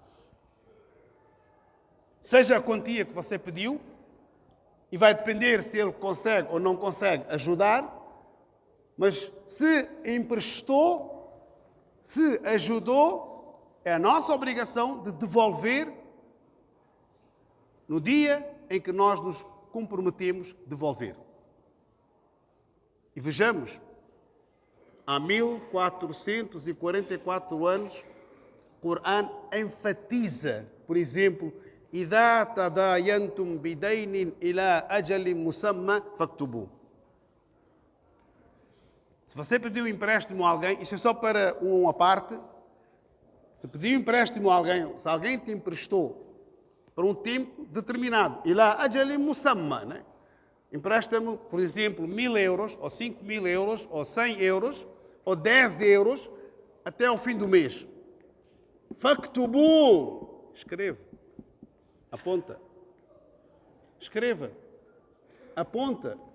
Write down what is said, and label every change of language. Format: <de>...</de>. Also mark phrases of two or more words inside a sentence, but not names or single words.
<pt>Seja a quantia que você pediu, e vai depender se ele consegue ou não consegue ajudar, mas se emprestou, se ajudou, é a nossa obrigação de devolver no dia em que nós nos comprometemos a devolver. E vejamos, há 1444 anos, o Corão enfatiza, por exemplo,</pt> <ar>إِذَا تَدَايَنْتُمْ بِدَيْنٍ إِلَى أَجَلٍ مُسَمًّى فَاكْتُبُوهُ.</ar> <pt>Se você pediu empréstimo a alguém, isto é só para uma parte, se pediu empréstimo a alguém, se alguém te emprestou para um tempo determinado,</pt> <ar>إِلَى أَجَلٍ مُسَمًّى,</ar> <pt>né? Empresta-me, por exemplo, 1.000 euros, ou 5.000 euros, ou 100 euros, ou 10 euros, até ao fim do mês. فَاكْتُبُوهُ. Escreve. Aponta. Escreva. Aponta.</pt>